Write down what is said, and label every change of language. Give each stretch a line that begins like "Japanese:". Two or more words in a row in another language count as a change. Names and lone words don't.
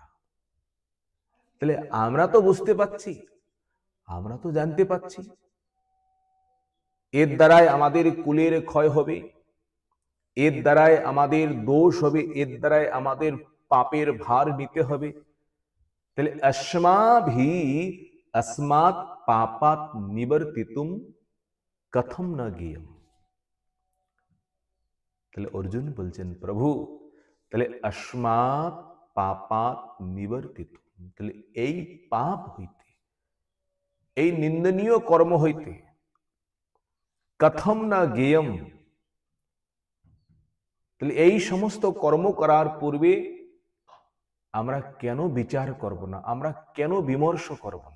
Bangla: তাহলে আমরা তো বুঝতে পাচ্ছি, আমরা তো জানতে পাচ্ছি এর দ্বারাই আমাদের কুলের ক্ষয় হবে, এর দ্বারাই আমাদের দোষ হবে, এর দ্বারাই আমাদের পাপের ভার নিতে হবে।
Sanskrit: তাহলে अस्माभि अस्मात् पापात् निवर्तितुम কথম না জ্ঞেয়ম।
Bangla: তাহলে অর্জুন বলছেন, প্রভু তাহলে
Sanskrit: अस्मात् पापात् निवर्तितुम,
Bangla: তাহলে এই পাপ হইতে, এই নিন্দনীয় কর্ম হইতে
Sanskrit: কথম না জ্ঞেয়ম,
Bangla: তাহলে এই সমস্ত কর্ম করার পূর্বে আমরা কেন বিচার করব না, আমরা কেন বিমর্ষ করব না?